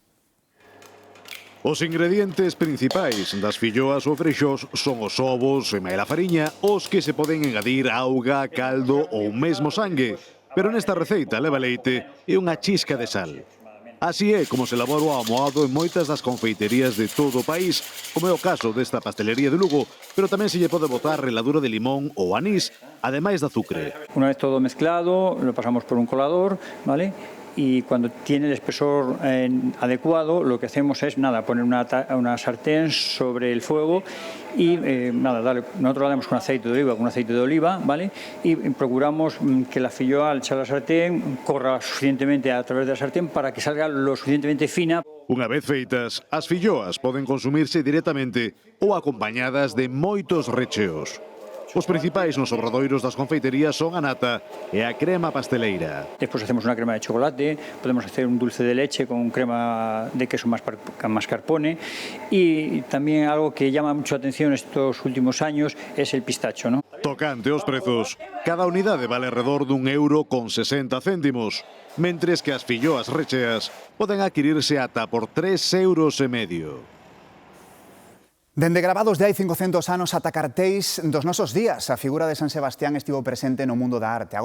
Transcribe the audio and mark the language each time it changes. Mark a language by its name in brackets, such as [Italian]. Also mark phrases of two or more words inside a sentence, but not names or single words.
[Galician] Os ingredientes principais das filloas ou freixós son os ovos e maela fariña, os que se poden engadir auga, caldo ou mesmo sangue. Pero nesta receita leva leite e unha chisca de sal. Así é como se elabora o amoado en moitas das confeiterías de todo o país, como é o caso desta pastelería de Lugo, pero tamén se lle pode botar reladura de limón ou anís, ademais de azúcar. [Spanish] Una vez todo mezclado, lo pasamos por un colador, ¿vale? Y cuando tiene el espesor adecuado, lo que hacemos es poner una sartén sobre el fuego y nosotros la damos con aceite de oliva, ¿vale? Y procuramos que la filloa al echar la sartén corra suficientemente a través de la sartén para que salga lo suficientemente fina. [Galician] Unha vez feitas, as filloas poden consumirse directamente ou acompañadas de moitos recheos. Os principais nos obradoiros das confeiterías son a nata e a crema pasteleira. Despois hacemos unha crema de chocolate, [Spanish] podemos hacer un dulce de leche con crema de queso mascarpone y también algo que llama mucho la atención estos últimos años es el pistacho, ¿no? [Galician] Tocante aos prezos, cada unidade vale alrededor dun €1,60, mentres que as filloas recheas poden adquirirse ata por €3,50. Dende gravados de hai 500 anos ata cartéis dos nosos días, a figura de San Sebastián estivo presente no mundo da arte.